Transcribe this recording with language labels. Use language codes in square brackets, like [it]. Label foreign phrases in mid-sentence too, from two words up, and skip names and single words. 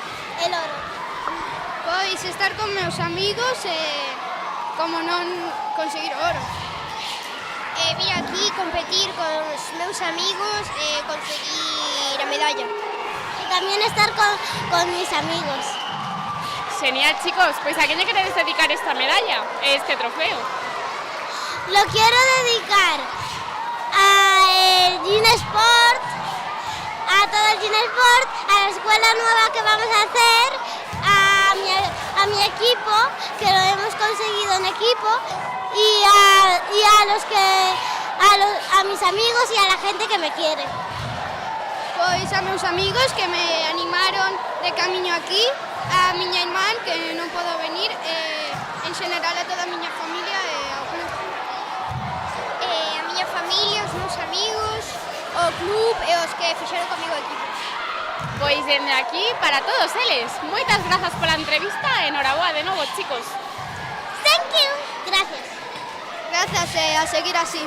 [gl] Pois estar con meus amigos como non conseguir oro. Vim aquí competir con os meus amigos e conseguir a medalla. [es] Y también estar con mis amigos. Genial, chicos. Pues ¿a quién le queréis dedicar esta medalla, este trofeo? Lo quiero dedicar al Gin Sport, a todo el Gin Sport, a la escuela nueva que vamos a hacer, a mi equipo, que lo hemos conseguido en equipo, y a mis amigos y a la gente que me quiere. [gl] Pois a meus amigos que me animaron de camiño aquí, a miña irmán que non podo venir, en general a toda a miña familia e ao club. A miña familia, os meus amigos, o club e os que fixeron comigo o equipo. Pois dende aquí para todos eles. Moitas grazas pola entrevista e enhoraboa de novo, chicos. [en] Thank you. [es] Gracias. Gracias, a seguir así.